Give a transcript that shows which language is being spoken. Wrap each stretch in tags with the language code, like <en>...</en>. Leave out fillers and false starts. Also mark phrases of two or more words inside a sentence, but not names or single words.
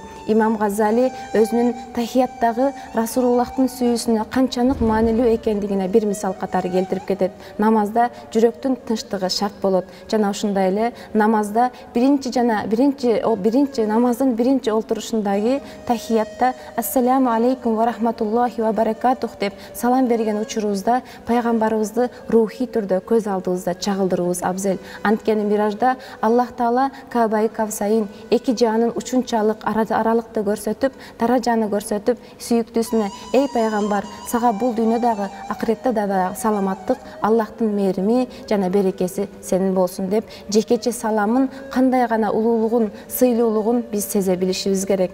<ky>Имам Газали өзүнүн тахияттагы Расулуллахтын сүйүүсүнө канчалык маанилүү экендигине бир мисал катары келтирип кетет. Намазда жүрөктүн тынчтыгы шарт болот. Жана ушундай эле намазда намаздын биринчи отурушундагы тахиятта</ky> <ar>السلام عليكم ورحمة الله وبركاته</ar> <ky>деп салам берген учурубузда пайгамбарыбызды рухий түрдө көз алдыбызда чагылдырууубуз абзел. Анткени миражда Аллах Таала</ky> <ar>قاب قوسين</ar> <ky>эки жаанын учунчалык аралыкты көрсөтүп, даражаны көрсөтүп, сүйүктүүсүнө: "Эй пайгамбар, сага бул дүйнөдөгү акыретте да саламаттык, Аллахтын мээрими жана берекеси сенин болсун" деп жекече саламын кандай гана улуулугун, сыйлуулугун биз сезе билишибиз керек.</ky>